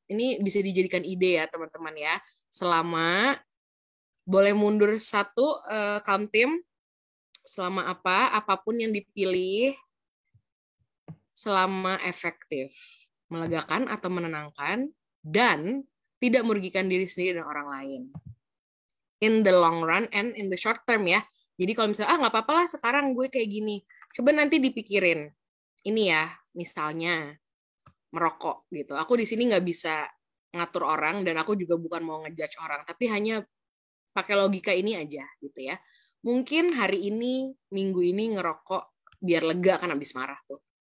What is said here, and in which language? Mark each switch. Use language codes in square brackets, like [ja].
[id] Ini bisa dijadikan ide ya, teman-teman ya. Selama boleh mundur 1, [en] calm team. [id] Selama apapun yang dipilih, selama efektif, melegakan atau menenangkan, dan tidak merugikan diri sendiri dan orang lain. [en] In the long run and in the short term ya. [id] Jadi kalau misalnya nggak apa-apa lah sekarang gue kayak gini, coba nanti dipikirin. Ini ya, misalnya merokok gitu. Aku di sini nggak bisa ngatur orang dan aku juga bukan mau ngejudge orang, tapi hanya pakai logika ini aja gitu ya. Mungkin hari ini, minggu ini ngerokok biar lega kan habis marah tuh.